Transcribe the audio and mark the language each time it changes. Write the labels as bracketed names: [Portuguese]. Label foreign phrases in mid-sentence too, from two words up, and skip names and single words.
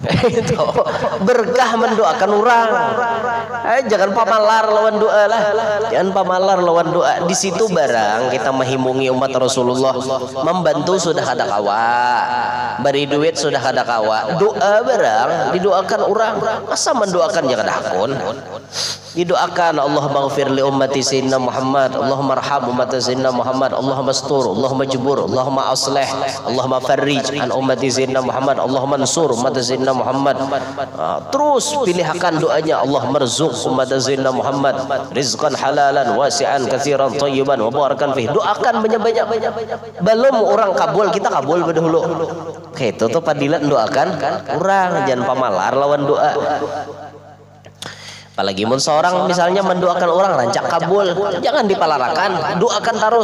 [Banjar] Itu berkah mendoakan orang. Jangan pamalar lawan doa lah. Jangan pamalar lawan doa. Di situ barang kita menghimungi umat Rasulullah, membantu sudah kada kawa, beri duit sudah kada kawa. Doa barang didoakan orang. Masa mendoakan jangan akun. [Arabic] Didoakan اللهم اغفر لأمة سيدنا محمد اللهم ارحم أمة سيدنا محمد اللهم استر اللهم اجبر اللهم أصلح اللهم فرج عن أمة سيدنا محمد اللهم انصر أمة سيدنا محمد. [Banjar] Terus pilihkan doanya, [Arabic] اللهم ارزق أمة سيدنا محمد رزقا حلالا واسعا كثيرا طيبا وباركا فيه. [Banjar] Doakan banyak-banyak. Belum orang kabul, kita kabul dahulu. Oke, itu tuh padilan doakan orang, jangan pamalar lawan doa. Apalagi mun seorang misalnya mendoakan orang rancak kabul, jangan dipalarakan, doakan terus.